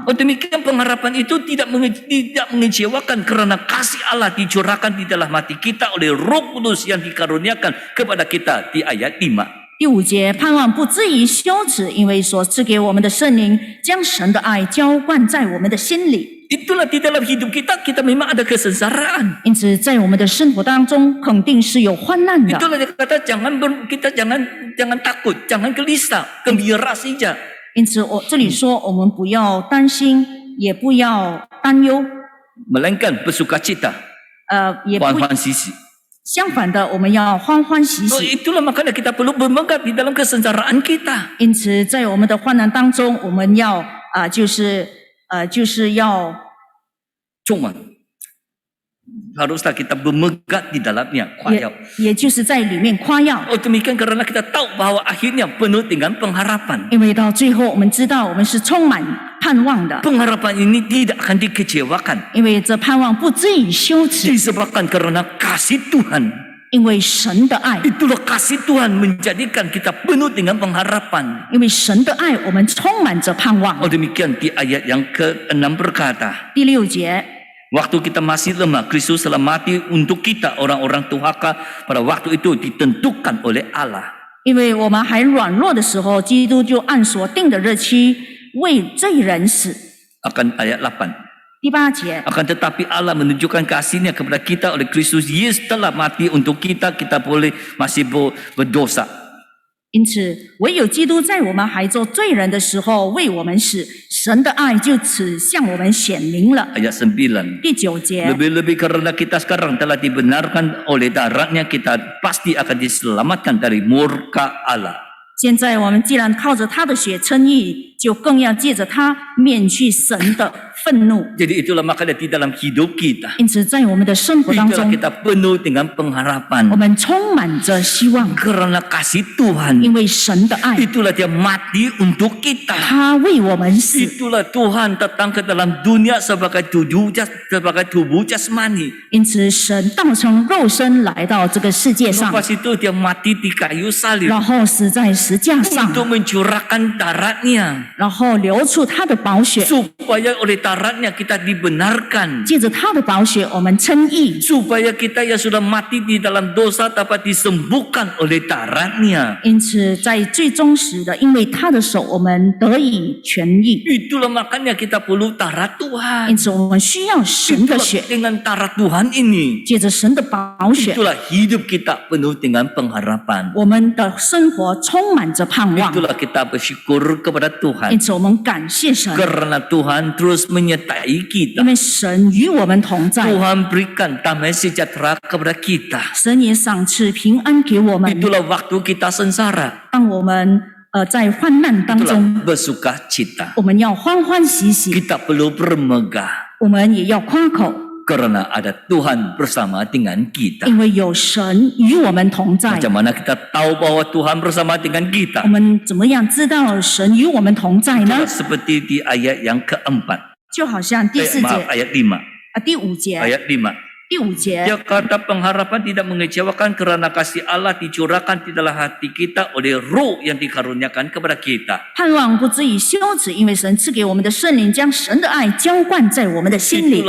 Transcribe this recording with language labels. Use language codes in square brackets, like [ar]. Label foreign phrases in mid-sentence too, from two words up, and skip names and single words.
[id] Oh demikian pengharapan itu tidak mengecewakan karena kasih Allah dicurahkan di dalam hati kita oleh Roh Kudus yang dikaruniakan kepada kita di ayat 5. [zh] 第5节，盼望不至于羞耻，因为所赐给我们的圣灵将神的爱浇灌在我们的心里。 [id] Itulah di dalam hidup kita memang ada kesengsaraan. [zh] 因此，在我们的生活当中，肯定是有患难的。 [id] Itulah dia kata kita jangan takut, jangan gelisah, gembira saja. [zh] 因此，这里说，我们不要担心，也不要担忧， [id] Melainkan bersukacita, [zh] 也不欢欢喜喜. 相反的，我们要欢欢喜 Oh 喜。 [id] itulah makanya kita perlu bermegah di dalam kesengsaraan kita. [zh] 因此，在我们的患难当中，我们要就是要 [id] Cuma haruslah kita bermegah di dalamnya. [zh] 也就是在里面夸耀， [id] Oh demikian karena kita tahu bahwa akhirnya penuh dengan pengharapan. [zh] 因为到最后，我们知道我们是充满盼望的， [id] Pengharapan ini tidak akan dikecewakan. [zh] 因为这盼望不至于羞耻， [id] Disebabkan karena kasih Tuhan. [zh] 因为神的爱， [id] Itulah kasih Tuhan menjadikan kita penuh dengan pengharapan. [zh] 因为神的爱，我们充满着盼望 [id] Oh。demikian di ayat yang ke-6 berkata. [zh] 第6节， [id] Waktu kita masih lemah, Kristus telah mati untuk kita orang-orang Tuhaka. Pada waktu itu ditentukan oleh Allah. [zh] 因为我们还软弱的时候，基督就按所定的日期为罪人死。 [id] Akan ayat 8. [zh] 第8节， [id] Akan tetapi Allah menunjukkan kasih-Nya kepada kita oleh Kristus Yesus telah mati untuk kita, kita boleh masih berdosa. [zh] 因此唯有基督在我们还做罪人的时候为我们死，神的爱就此向我们显明了。 [id] Ayat 9. [zh] 第9节， [id] Lebih-lebih karena kita sekarang telah dibenarkan oleh darahnya, kita pasti akan diselamatkan dari murka Allah. [zh] 现在我们既然靠着他的血称义，就更要借着他免去神的愤怒。 [id] Jadi itulah makanya di dalam hidup kita, [zh] 因此，在我们的生活当 [id] itulah [zh] 中， [id] kita penuh dengan [zh] 我 [id] pengharapan [zh] 们充满着希望， [id] karena kasih Tuhan. [zh] 因为神的爱， [id] Itulah dia mati untuk kita. [zh] 他为我们死。 [id] Itulah Tuhan datang ke dalam dunia sebagai tubuh jasmani. [zh] 因此，神道成肉身来到这个世界上， [id] Lepas itu dia mati di kayu salib [zh] 然后死在石架上， [id] untuk mencurahkan darahnya, [zh] 然后流出他的宝血， [id] supaya oleh darahnya kita dibenarkan, [zh] 借着他的宝血，我们称义。 [id] supaya kita yang sudah mati di dalam dosa dapat disembuhkan oleh darahnya. [zh] 因此，在最忠实的，因为他的手，我们得以痊愈。 [id] Itulah makanya kita perlu darah [zh] 因 [id] Tuhan. [zh] 此，我们需要神的 [id] Itulah [zh] 血， [id] dengan darah Tuhan ini, [zh] 借着神的宝血， [id] itulah hidup kita penuh dengan pengharapan. [zh] 我们的生活充满着盼望。 [id] Itulah kita bersyukur kepada [zh] 因 [id] Tuhan [zh] 此，我们感谢神， [id] karena Tuhan terus menyertai [zh] 因 [id] kita. [zh] 为神与我们同在， [id] Tuhan berikan damai sejahtera kepada kita. [zh] 神也赏赐平安给我们。 [id] Itulah waktu kita sengsara. [zh] 当我们在患难当 [id] Itulah [zh] 中， [id] bersuka cita. [zh] 我们要欢欢喜喜， [id] Kita perlu bermegah [zh] 我们也要夸口， [id] karena ada Tuhan bersama dengan kita. [zh] 因为有神与我们同在。 [id] Macam mana kita tahu bahwa Tuhan bersama dengan [zh] 我 [id] kita? [zh] 们怎么样知道神与我们同在呢 [id] Itulah？ seperti di ayat yang keempat. [zh] 就好像第4 [id] Maaf, [zh] 节 [id] ayat 5. [zh] 第5节， [id] Ayat 5. [zh] 第5节， [id] Dia kata pengharapan tidak mengecewakan karena kasih Allah dicurahkan di dalam hati kita oleh roh yang dikaruniakan kepada kita. [zh] 盼望不至于羞耻，因为神赐给我们的圣灵将神的爱浇灌在我们的心里，